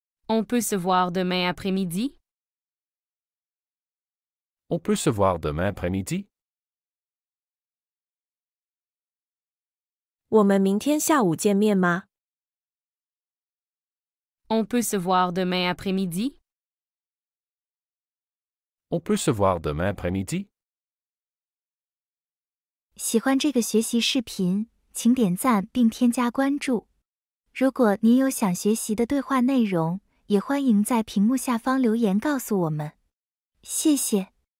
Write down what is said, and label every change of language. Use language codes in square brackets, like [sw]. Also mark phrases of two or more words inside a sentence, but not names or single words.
[fr] On peut se voir demain après-midi? On peut se voir demain après-midi? [zh] 我们明天下午见面吗？ [fr] On peut se voir demain après-midi? On peut se voir demain après-midi? [zh] 喜欢这个学习视频，请点赞并添加关注。如果您有想学习的对话内容，也欢迎在屏幕下方留言告诉我们。谢谢。